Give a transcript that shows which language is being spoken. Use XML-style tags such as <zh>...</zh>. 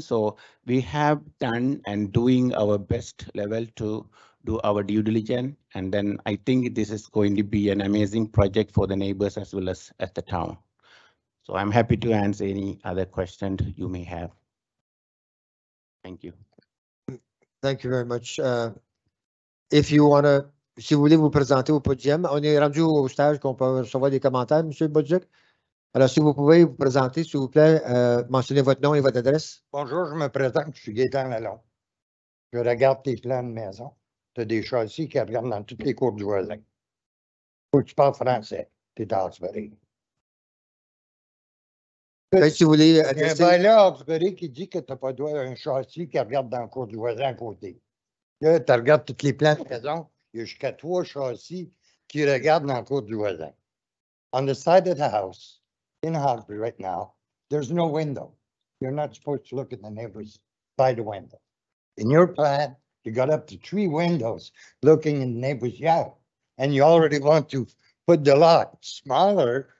<en>So we have done and doing our best level to do our due diligence. And then I think this is going to be an amazing project for the neighbors as well as at the town. So I'm happy to answer any other questions you may have. Thank you. Thank you very much. If you want to,</en> <fr>si vous voulez vous présenter au podium, on est rendu au stage qu'on peut recevoir des commentaires, M. Bolduc. Alors, si vous pouvez vous présenter, s'il vous plaît, mentionnez votre nom et votre adresse. Bonjour, je me présente, je suis Gaétan Lalonde. Je regarde tes plans de maison. Tu as des châssis qui regardent dans toutes les cours du voisin. Faut que tu parles français. Tu es à Hawkesbury. Si vous voulez Il y a un adresser... bailleur à Hawkesbury qui dit que tu n'as pas droit à un châssis qui regarde dans le cours du voisin à côté. Là, tu regardes tous les plans de maison. Il y a jusqu'à 3 châssis qui regardent dans le cours du voisin.</fr> <en>On the side of the house, in Hawkesbury right now, there's no window. You're not supposed to look at the neighbors by the window. In your plan, you got up to 3 windows looking in the neighbor's yard. And you already want to put the lot smaller.</en>